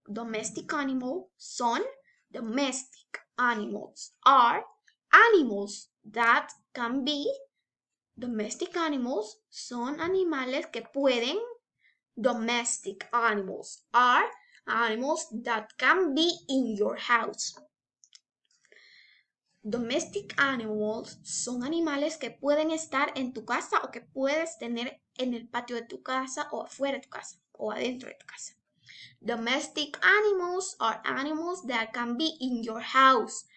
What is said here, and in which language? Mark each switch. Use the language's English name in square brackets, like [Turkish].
[English] Domestic animals son domestic animals are animals that can be. [Spanish] Domestic animals son animales que pueden. [English] Domestic animals are animals that can be in your house. [Spanish] Domestic animals son animales que pueden estar en tu casa o que puedes tener en el patio de tu casa o afuera de tu casa o adentro de tu casa. [English] Domestic animals are animals that can be in your house.